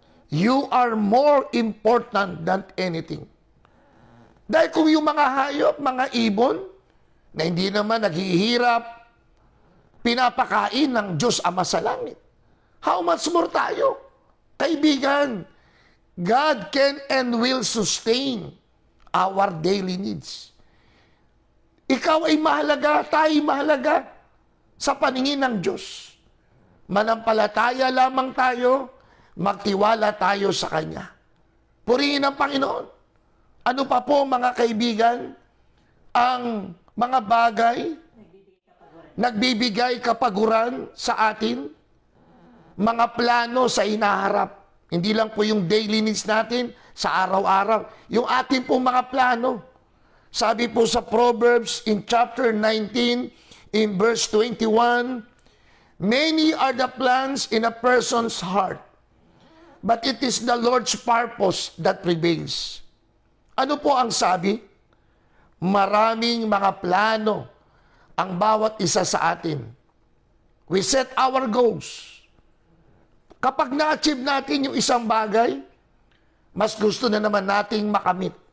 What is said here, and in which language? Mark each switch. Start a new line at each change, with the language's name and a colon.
English: You are more important than anything.
Filipino: Dahil kung yung mga hayop, mga ibon, na hindi naman naghihirap, pinapakain ng Diyos Ama sa langit,
English: how much more
Filipino: tayo?
English: Kaibigan, God can and will sustain our daily needs.
Filipino: ikaw ay mahalaga, tayo mahalaga sa paningin ng Diyos. Manampalataya lamang tayo, magtiwala tayo sa Kanya. Purihin ang Panginoon. Ano pa po mga kaibigan, ang mga bagay nagbibigay kapaguran sa atin, mga plano sa inaharap. Hindi lang po yung daily needs natin sa araw-araw, yung ating pong mga plano. Sabi po sa
English: Proverbs in chapter 19, in verse 21, many are the plans in a person's heart, but it is the Lord's purpose that prevails.
Filipino: Ano po ang sabi? Maraming mga plano ang bawat isa sa atin.
English: We set our goals.
Filipino: Kapag na-achieve natin yung isang bagay, mas gusto na naman nating makamit.